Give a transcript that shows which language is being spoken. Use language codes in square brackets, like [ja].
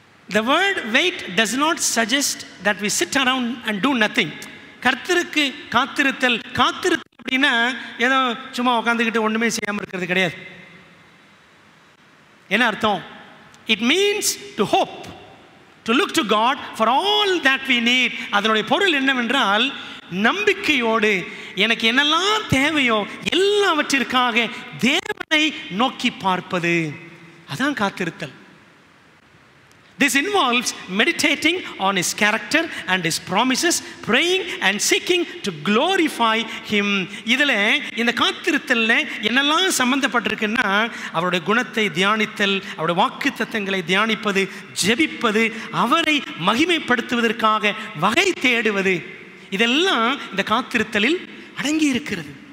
[en] The word wait does not suggest that we sit around and do nothing. [ta] கர்த்தருக்கு காத்திருத்தல், காத்திருத்தல் அப்படின்னா ஏதோ சும்மா உட்காந்துக்கிட்டு ஒன்றுமே செய்யாமல் இருக்கிறது கிடையாது. என்ன அர்த்தம்? [en] It means to hope, to look to God for all that we need. [ta] அதனுடைய பொருள் என்னவென்றால், நம்பிக்கையோடு எனக்கு என்னெல்லாம் தேவையோ எல்லாவற்றிற்காக தேவனை நோக்கி பார்ப்பது, அதான் காத்திருத்தல். [en] This involves meditating on His character and His promises, praying and seeking to glorify Him. [ta] இதில் இந்த காத்திருத்தல்ல என்னெல்லாம் சம்பந்தப்பட்டிருக்குன்னா, அவருடைய குணத்தை தியானித்தல், அவருடைய வாக்குத்தத்தங்களை தியானிப்பது, ஜெபிப்பது, அவரை மகிமைப்படுத்துவதற்காக வகை தேடுவது, இதெல்லாம் இந்த காத்திருத்தலில் அடங்கி இருக்கிறது.